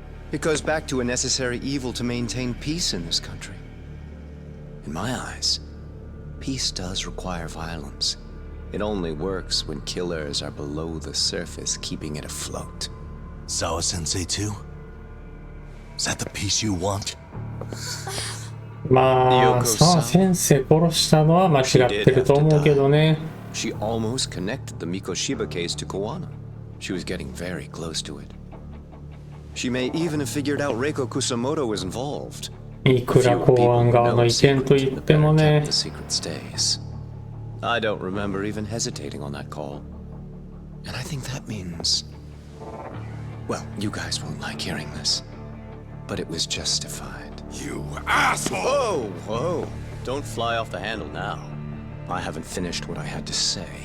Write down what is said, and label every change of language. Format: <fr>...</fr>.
<en>It goes back to a necessary evil to maintain peace in this country. In my eyes, peace does require violence. It only works when killers are below the surface, keeping it afloat. Sawa-sensei too? Is that the peace you want?</en> <ja>まあ、さあ先生殺したのは間違ってると思うけどね。</ja> <en>She almost connected the Mikoshiba case to Kawana. She was getting very close to it. She may even have figured out Reiko Kusamoto was involved.</en> <ja>いくら公安側の意見と言ってもね。</ja> <en>The secret stays. I don't remember even hesitating on that call. And I think that means... Well, you guys won't like hearing this. But it was justified. You asshole! Whoa, whoa. Don't fly off the handle now. I haven't finished what I had to say.</en>